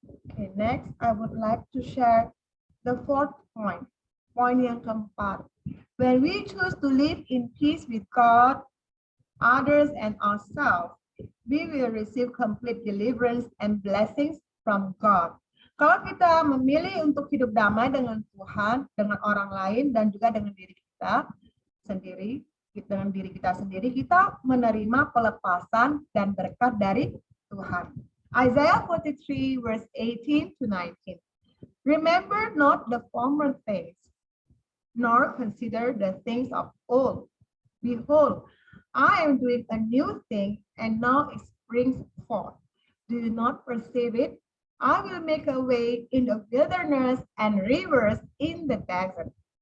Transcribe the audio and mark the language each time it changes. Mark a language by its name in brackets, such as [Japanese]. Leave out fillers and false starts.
[English] Okay, next I would like to share the fourth point. [Indonesian] Point yang keempat. [English] When we choose to live in peace with God, others, and ourselves, we will receive complete deliverance and blessings from God. [Indonesian] Kalau kita memilih untuk hidup damai dengan Tuhan, dengan orang lain, dan juga dengan diri kita sendiri, kita menerima pelepasan dan berkat dari Tuhan. [English] Isaiah 43 verse 18 to 19. Remember not the former things, nor consider the things of old. Behold, I am doing a new thing, and now it springs forth. Do you not perceive it? I will make a way in the wilderness and rivers in the desert.